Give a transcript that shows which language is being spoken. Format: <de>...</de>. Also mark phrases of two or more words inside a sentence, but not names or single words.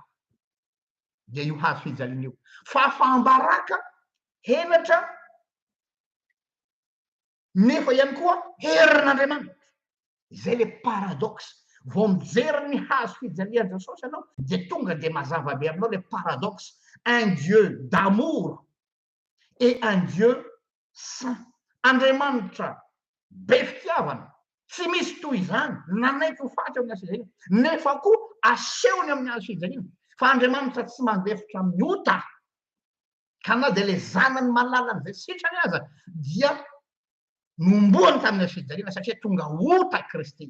<mg>Dia io hazo fijaliana io. Fahambaraka helatra nefa ihany koa herin'Andriamanitra. Izay le paradoxe. Vao mijery ny hazo fijalian'i Jesosy ianao dia tonga dia mazava be aminao le paradoxe.</mg> <fr>Un Dieu d'amour et un Dieu saint.</fr> <mg>Andriamanitra be fitiavana. Tsy misy toy izany. Nanaiky ho faty amin'ny hazo fijaliana. Nefa koa asehony amin'ny hazo fijaliana. Fa Andriamanitra tsy mandefitra miota. Ka na dia le zanany malala an'izay sitrany aza dia nomboany tamin'ny hazo fijaliana satria tonga ota Kristy.</mg>